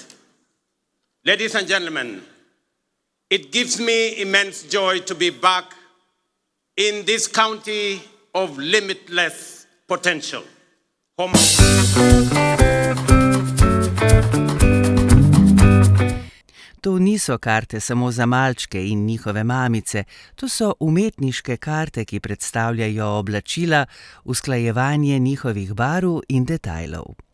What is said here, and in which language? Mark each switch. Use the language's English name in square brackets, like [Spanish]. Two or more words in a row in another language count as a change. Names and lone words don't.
[English] Ladies and gentlemen, it gives me immense joy to be back in this county of limitless potential. Homa. [Slovenian] To niso karte samo za malčke in njihove mamice, to so umetniške karte, ki predstavljajo oblačila, usklajevanje njihovih barv in detajlov.